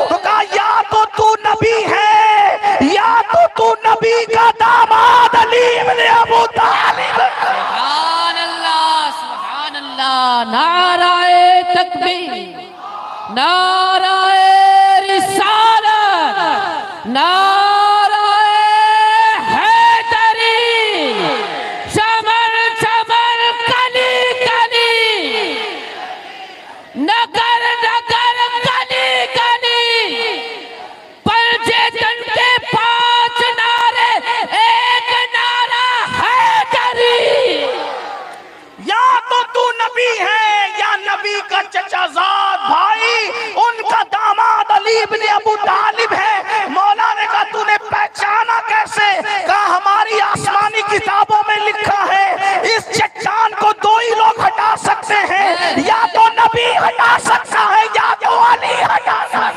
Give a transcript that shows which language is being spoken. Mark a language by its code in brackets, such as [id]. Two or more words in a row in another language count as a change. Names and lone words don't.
[ur] تو کہا یا تو نبی ہے یا تو نبی کا داماد علی ابن ابو طالب۔ [ar] سبحان اللہ، سبحان اللہ، [ur] نعرہ تکبیر، نعرہ رسالت، نعرہ حیدری، چمن چمن کلی کلی، نگر نگر کلی کلی، پلجے تن کے 5 نعرے، ایک نعرہ حیدری۔ یا تو نبی ہے یا نبی کا چچا زاد بھائی، ان کا داماد علی ابن ابو طالب ہے۔ مولا نے کہا تو نے پہچانا کیسے؟ کہا ہماری آسمانی کتابوں میں لکھا ہے اس چٹان کو 2 ہی لوگ ہٹا سکتے ہیں، یا تو نبی ہٹا سکتا ہے یا تو علی ہٹا سکتا ہے۔